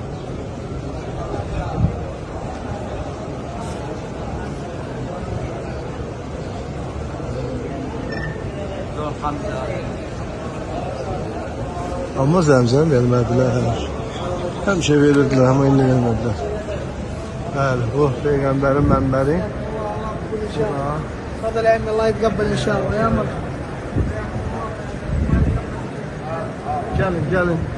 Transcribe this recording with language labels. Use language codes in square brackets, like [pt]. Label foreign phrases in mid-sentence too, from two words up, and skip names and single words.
[az] Amma zəmzəm vermədilər. Həmişə verirdilər, amma indi vermədilər. Bəli, bu Peyğəmbərin mənbəri. [ar] تفضل يا عمي الله يتقبل ان شاء الله يا مرحبا. [az] Gəlin, gəlin.